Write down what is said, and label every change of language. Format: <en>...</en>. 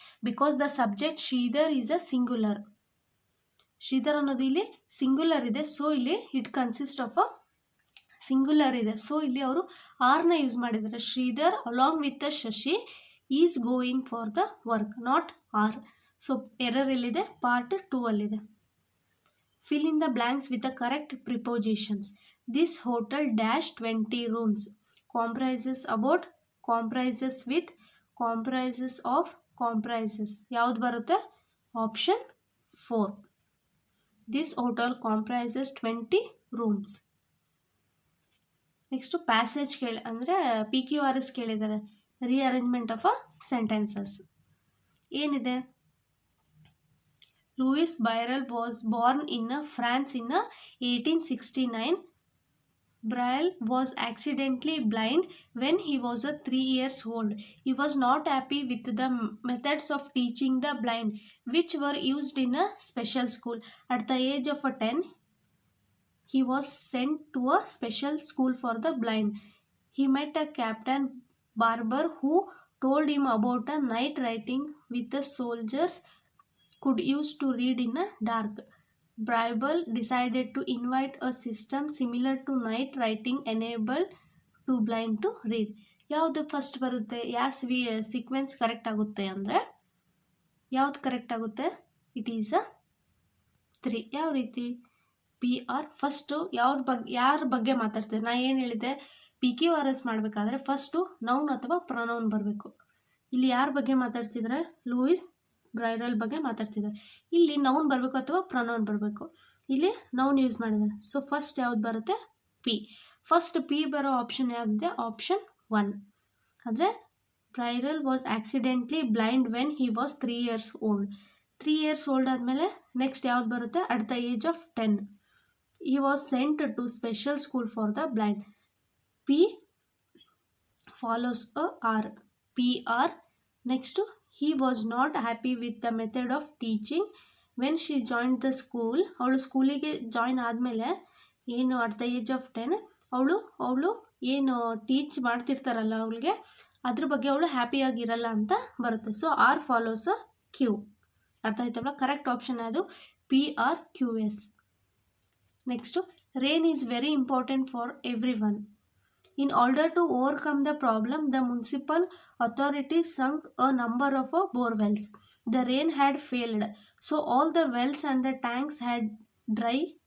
<en>Because the subject Sridhar is a singular.</en> <kn>Sridhar ಅನ್ನೋದು ಇಲ್ಲಿ singular ಇದೆ.</kn> <en>So ಇಲ್ಲಿ it consist of a singular ಇದೆ.</en> <kn>ಸೊ ಇಲ್ಲಿ ಅವರು ಆರ್ನ ಯೂಸ್ ಮಾಡಿದ್ದಾರೆ.</kn> <en>Sridhar along with Shashi is going for the work, not are.</en> <kn>So error ಎಲ್ಲಿದೆ? ಪಾರ್ಟ್ 2 ಅಲ್ಲಿದೆ.</kn> <en>Fill in the blanks with the correct prepositions. This hotel dash 20 rooms. Comprises about, comprises with, comprises of, comprises.</en> <kn>ಯಾವ್ದು ಬರುತ್ತೆ?</kn> <en>Option 4. This hotel comprises 20 rooms.</en> <kn>Next passage ಅಂದರೆ PQRS ಕೇಳಿದ್ದಾರೆ, rearrangement of a sentences. ಏನಿದೆ?</kn> <en>Louis Braille was born in France in 1869. Braille was accidentally blind when he was 3 years old. He was not happy with the methods of teaching the blind, which were used in a special school. At the age of 10, he was sent to a special school for the blind. He met a Captain Barber who told him about a night writing with the soldiers could use to read in a dark. Braille decided to invent a system similar to night writing enabled to blind to read.</en> <kn>ಯಾವುದು first ಬರುತ್ತೆ? Sequence correct ಆಗುತ್ತೆ ಅಂದರೆ ಯಾವುದು correct ಆಗುತ್ತೆ? It is a 3. ಯಾವ ರೀತಿ? PR first ಯಾರ ಬಗ್ಗೆ ಮಾತಾಡ್ತಿದ್ದಾರೆ? ನಾ ಏನು ಹೇಳಿದೆ? PQRS ಮಾಡಬೇಕಾದ್ರೆ ಫಸ್ಟು ನೌನ್ ಅಥವಾ ಪ್ರೊನೌನ್ ಬರಬೇಕು. ಇಲ್ಲಿ ಯಾರ ಬಗ್ಗೆ ಮಾತಾಡ್ತಿದ್ದಾರೆ? ಲೂಯಿಸ್ ಬ್ರೈರಲ್ ಬಗ್ಗೆ ಮಾತಾಡ್ತಿದ್ದಾರೆ. ಇಲ್ಲಿ ನೌನ್ ಬರಬೇಕು ಅಥವಾ ಪ್ರೊನೌನ್ ಬರಬೇಕು. ಇಲ್ಲಿ ನೌನ್ ಯೂಸ್ ಮಾಡಿದ್ದಾರೆ. ಸೊ ಫಸ್ಟ್ ಯಾವ್ದು ಬರುತ್ತೆ? P. ಫಸ್ಟ್ P ಬರೋ ಆಪ್ಷನ್ ಯಾವುದಿದೆ? ಆಪ್ಷನ್ 1.</kn> <en>ಅಂದರೆ Braille was accidentally blind when he was 3 years old.</en> <kn>3 years old ಆದಮೇಲೆ ನೆಕ್ಸ್ಟ್ ಯಾವ್ದು ಬರುತ್ತೆ?</kn> <en>At the age of 10 he was sent to special school for the blind. P follows a R. PR. Next, he was not happy with the method of teaching when she joined the school.</en> <kn>ಅವಳು ಸ್ಕೂಲಿಗೆ join ಆದಮೇಲೆ ಏನು at the age of 10 ಅವಳು ಏನು teach ಮಾಡ್ತಿರ್ತಾರಲ್ಲ ಅವಳಿಗೆ ಅದ್ರ ಬಗ್ಗೆ ಅವಳು ಹ್ಯಾಪಿಯಾಗಿರಲ್ಲ ಅಂತ ಬರುತ್ತೆ. So</kn> <en>R follows a Q.</en> <kn>ಅರ್ಥ ಆಯ್ತಲ್ಲ? ಕರೆಕ್ಟ್ ಆಪ್ಷನ್ ಅದು PRQS.</kn> <en>Next, rain is very important for everyone. In order to overcome the problem, the municipal authorities sunk a number of bore wells. The rain had failed, so all the wells and the tanks had dry.</en>